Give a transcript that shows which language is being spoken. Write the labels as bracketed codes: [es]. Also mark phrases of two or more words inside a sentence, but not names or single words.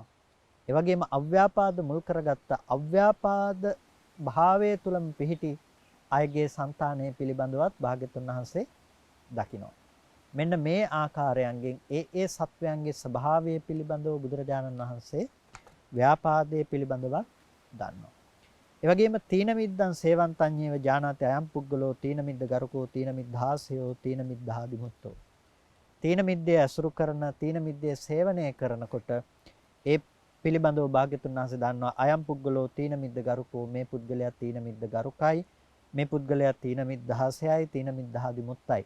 [si] ඒ වගේම අව්‍යාපාද මුල් කරගත්ත අව්‍යාපාද භාවයේ තුලම පිහිටි අයගේ సంతානය පිළිබඳවත් භාග්‍යතුන් වහන්සේ දකිනවා. මෙන්න මේ ආකාරයන්ගෙන් ඒ සත්වයන්ගේ ස්වභාවය පිළිබඳව බුදුරජාණන් වහන්සේ ව්‍යාපාදයේ පිළිබඳව දන්නවා. [pi] ඒ වගේම තීන මිද්දං සේවන්තඤ්ඤේව ජානාති අයම් පුද්ගලෝ තීන මිද්ද ගරුකෝ තීන මිද්ධාසයෝ තීන මිද්ධාදිමුත්තෝ. [si] තීන මිද්දේ අසුරු කරන තීන මිද්දේ සේවනය කරනකොට ඒ පිළිබඳව භාග්‍යතුන් වහන්සේ දන්නවා [pi] අයම් පුද්ගලෝ තීන මිද්ද ගරුකෝ [si] මේ පුද්ගලයා තීන මිද්ද ගරුකයි මේ පුද්ගලයා තීන මිද්ධාසයයි තීන මිද්ධාදිමුත්තයි.